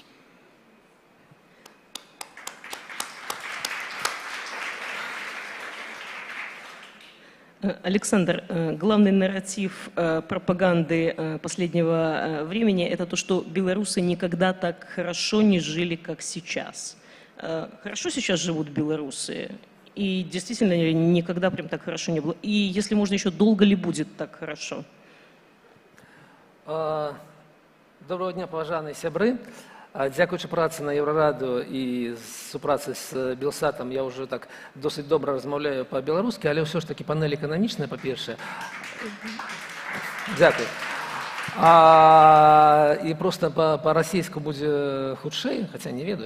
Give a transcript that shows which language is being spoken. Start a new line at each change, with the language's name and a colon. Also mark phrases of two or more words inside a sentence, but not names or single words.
Russian: Александр, главный нарратив пропаганды последнего времени – это то, что белорусы никогда так хорошо не жили, как сейчас. Хорошо сейчас живут белорусы? И действительно никогда прям так хорошо не было? И если можно еще, долго ли будет так хорошо?
Belarusian: Доброго дня, паважаныя сябры. Дзякуючы працы на Еўрарадыё і супрацы з Белсатам я ўжо так досыць добра размаўляю па-беларускі, але ўсё ж такі панель эканамічная, па-першае. Дзякуй. І проста па-расейску будзе хутчэй, хаця не ведаю.